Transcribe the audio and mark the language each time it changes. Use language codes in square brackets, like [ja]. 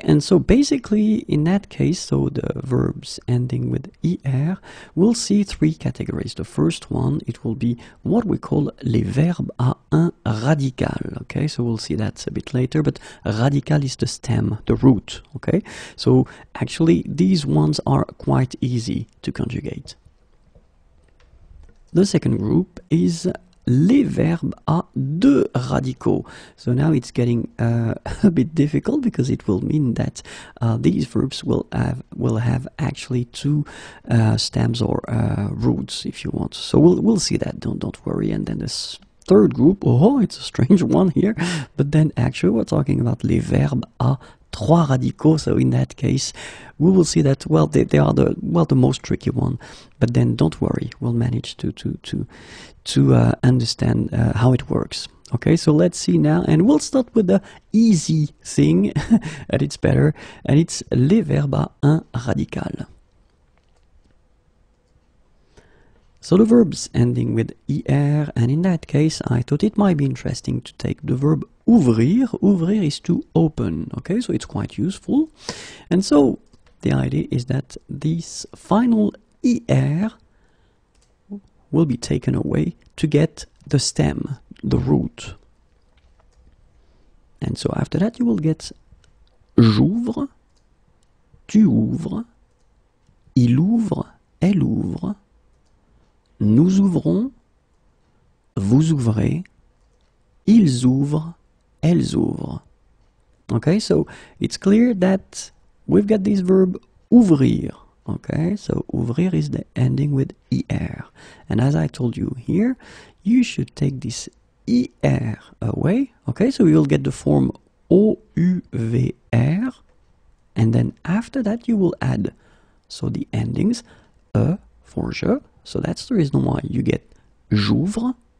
[en] And so basically in that case, so the verbs ending with ER, we'll see three categories. The first one, it will be what we call [fr] les verbes à un radical, [en] okay, so we'll see that a bit later, but radical is the stem, the root, okay. So actually these ones are quite easy to conjugate. The second group is [fr] les verbes à deux radicaux. [en] So now it's getting a bit difficult because it will mean that these verbs will have actually two stems or roots, if you want. So we'll see that. Don't worry. And then this third group, oh, it's a strange one here, but then actually we're talking about [fr] les verbes à trois radicaux. [en] So in that case, we will see that, well, they are the most tricky one, but then don't worry, we'll manage to understand how it works. Okay, so let's see now, and we'll start with the easy thing, and it's better, and it's [fr] les verbes à un radical. [en] So the verbs ending with ER, and in that case, I thought it might be interesting to take the verb ouvrir. Ouvrir is to open, okay, so it's quite useful. And so the idea is that this final ER will be taken away to get the stem, the root. And so after that you will get [fr] j'ouvre, tu ouvres, il ouvre, elle ouvre, nous ouvrons, vous ouvrez, ils ouvrent, elles ouvrent. [en] Okay, so it's clear that we've got this verb ouvrir. Okay, so ouvrir is the ending with er. And as I told you here, you should take this er away. Okay, so you will get the form ouvr, and then after that you will add, so the endings, for je, so that's the reason why you get j'ouvre.